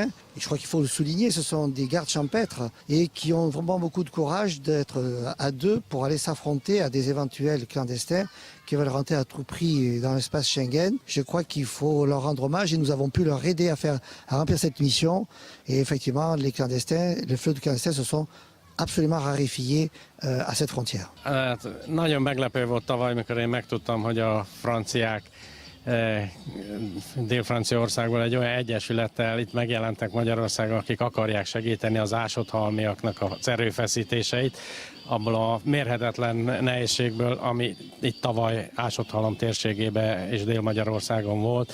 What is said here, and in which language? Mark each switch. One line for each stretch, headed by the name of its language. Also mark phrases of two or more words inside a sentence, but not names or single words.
French: Et je crois qu'il faut le souligner, ce sont des gardes champêtres et qui ont vraiment beaucoup de courage d'être à deux pour aller s'affronter à des éventuels clandestins qui veulent rentrer à tout prix dans l'espace Schengen. Je crois qu'il faut leur rendre hommage et nous avons pu leur aider à remplir cette mission. Et effectivement, les flux de clandestins se sont absolument raréfiés à cette frontière.
Hungarian: Nagyon meglepő volt tavaly, amikor én megtudtam, hogy a franciák Dél-Franciaországból egy olyan egyesülettel itt megjelentek Magyarországon, akik akarják segíteni az ásott-halmiaknak az erőfeszítéseit, abból a mérhetetlen nehézségből, ami itt tavaly Ásott-Halom térségében és Dél-Magyarországon volt.